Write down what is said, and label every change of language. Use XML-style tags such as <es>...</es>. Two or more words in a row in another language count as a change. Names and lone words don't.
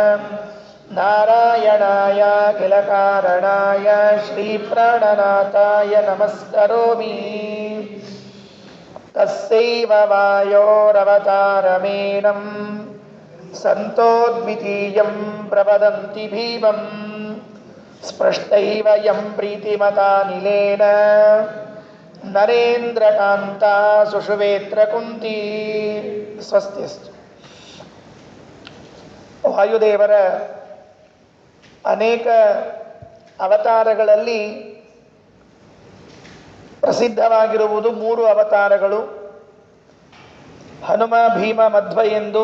<sa>ನಾರಾಯಣಾಯ ಅಖಿಲಕಾರಣಾಯ ಶ್ರೀಪ್ರಾಣನಾಥಾಯ ನಮಸ್ಕರೋಮಿ ತಸ್ಯೈವ ವಾಯೋರವತಾರಮೇನಂ ಸಂತೋದ್ವಿತೀಯಂ ಪ್ರವದಂತಿ ಭೀಮಂ ಸ್ಪೃಷ್ಟೈವ ಯಂ ಪ್ರೀತಿಮತಾನಿಲೇನ ನರೇಂದ್ರಕಾಂತ ಸುಷುವೇತ್ರ ಕುಂತಿ ಸ್ವಸ್ತಿಸ್ತು.</sa> <kn>ವಾಯುದೇವರ ಅನೇಕ ಅವತಾರಗಳಲ್ಲಿ ಪ್ರಸಿದ್ಧವಾಗಿರುವುದು 3 ಅವತಾರಗಳು, ಹನುಮ ಭೀಮ ಮಧ್ವ ಎಂದು.</kn>